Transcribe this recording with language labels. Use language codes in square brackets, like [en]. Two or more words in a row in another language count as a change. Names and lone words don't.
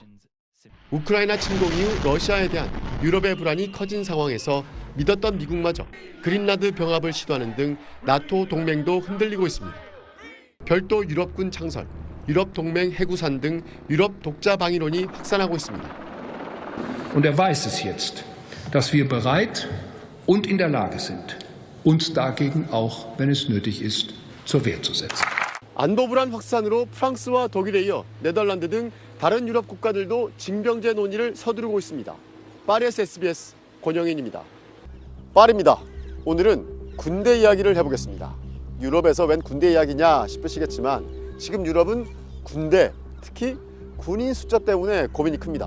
[ko] 우크라이나 침공 이후 러시아에 대한 유럽의 불안이 커진 상황에서 믿었던 미국마저 그린란드 병합을 시도하는 등 나토 동맹도 흔들리고 있습니다. 별도 유럽군 창설, 유럽 동맹 해구산 등 유럽 독자 방위론이 확산하고 있습니다. [de] Und weiß es jetzt, dass wir bereit und in der Lage sind, uns dagegen auch, wenn es nötig ist, zur Wehr zu setzen. [ko] 안보 불안 확산으로 프랑스와 독일에 이어 네덜란드 등 다른 유럽 국가들도 징병제 논의를 서두르고 있습니다. 파리에서 SBS 권영인입니다. 파리입니다. 오늘은 군대 이야기를 해보겠습니다. 유럽에서 웬 군대 이야기냐 싶으시겠지만 지금 유럽은 군대, 특히 군인 숫자 때문에 고민이 큽니다.